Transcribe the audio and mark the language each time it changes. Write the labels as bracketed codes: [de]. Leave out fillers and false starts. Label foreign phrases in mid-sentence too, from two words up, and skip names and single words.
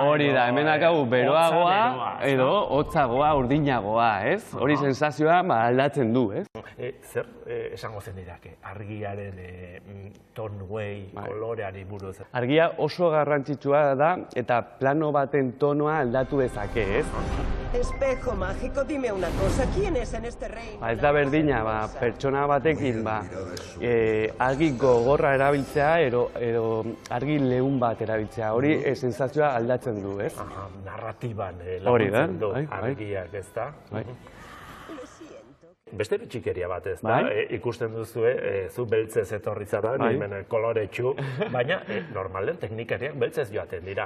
[eu] Hori da, hemen dakagu beroagoa edo hotzagoa, urdinagoa, ez? Hori sensazioa aldatzen du, ez? Zer esango zen dirake, argiaren tonway, koloreari buruz? Argia oso garrantzitsua da eta plano baten tonoa aldatu dezake, ez? [es] Espejo mágico, dime una cosa, ¿quién es en este reino? [eu] Ez da berdina, pertsona batekin argi gogorra erabiltzea edo argi leun bat erabiltzea. Hori sensazioa aldatzen du, ez? Narratiban laguntzen du argiak, ez da? Beste bitxikeria bat ez da, ikusten duzue, zu beltzez etorri zara, nimen koloretsu, baina normalen teknikariak beltzez joaten dira.